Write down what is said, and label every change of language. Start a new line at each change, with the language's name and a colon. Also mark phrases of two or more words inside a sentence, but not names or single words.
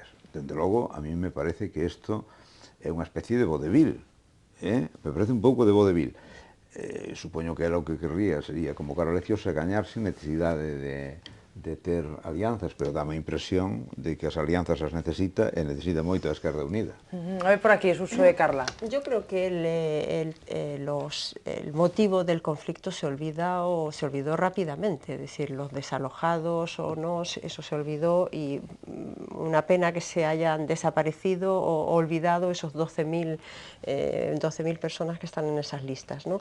Galician: Dende logo,
Spanish: a mí me parece
Galician: que isto é unha especie de vodevil,
Spanish: me parece
Galician: un pouco de vodevil. Supoño que era o que querría, sería convocar eleccións e gañar sin necesidade de ter alianzas, pero dame a impresión de que as alianzas as necesita e necesita moito a Esquerda Unida. A ver por aquí, Suso e Carla.
Spanish: Yo creo que el motivo del conflicto se olvidó rápidamente, es decir, los desalojados o no, eso se olvidó y una pena que se hayan desaparecido o olvidado esos 12.000 personas que están en esas listas, ¿no?